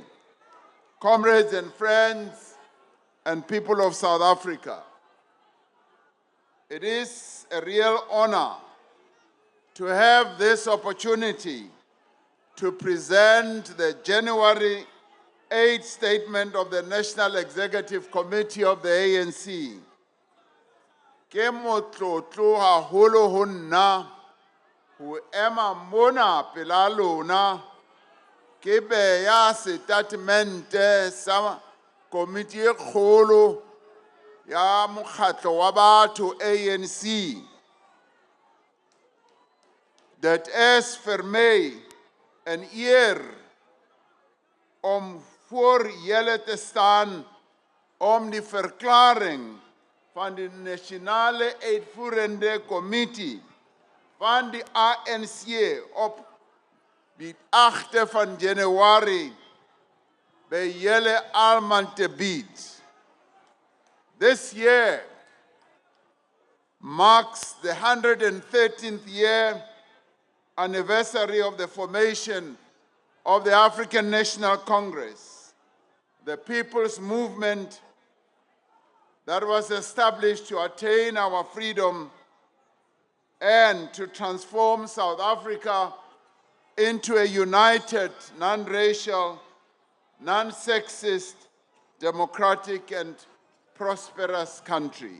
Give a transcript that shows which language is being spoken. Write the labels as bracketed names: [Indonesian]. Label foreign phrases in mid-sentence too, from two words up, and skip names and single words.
[English] Comrades and friends and people of South Africa, it is a real honor to have this opportunity to present the January 8th statement of the National Executive Committee of the ANC. [Southern Sotho] Ke motlotlo haholo ho nna ho ema mona pela lona ke beya statemente sa komiti e kgolo ya mokgatlo wa batho ANC, [Afrikaans] dat is vir my 'n eer om voor julle te staan om die verklaring van die nasionale uitvoerende komitee van die ANC op die 8de van Januarie by julle almal te bied. [English] This year marks the 113th year anniversary of the formation of the African National Congress, the people's movement that was established to attain our freedom and to transform South Africa into a united, non-racial, non-sexist, democratic and prosperous country.